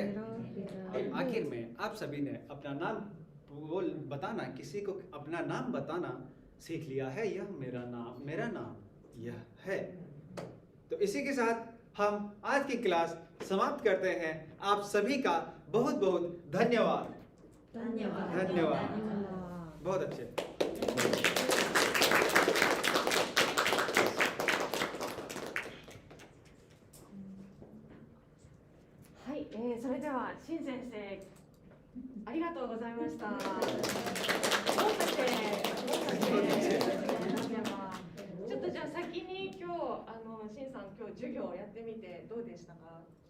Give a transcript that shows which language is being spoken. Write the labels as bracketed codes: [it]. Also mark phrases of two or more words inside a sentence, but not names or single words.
[hi] अब आखिर में आप सभी ने अपना नाम बोल बताना, किसी को अपना नाम बताना सीख लिया है। यह मेरा नाम यह है। तो इसी के साथ हम आज की क्लास समाप्त करते हैं। आप सभी का बहुत बहुत धन्यवाद। धन्यवाद। बहुत अच्छे। [ja] はい、それでは新先生ありがとうございました。もしかしてちょっとじゃあ先に今日新さん今日授業をやってみてどうでしたか？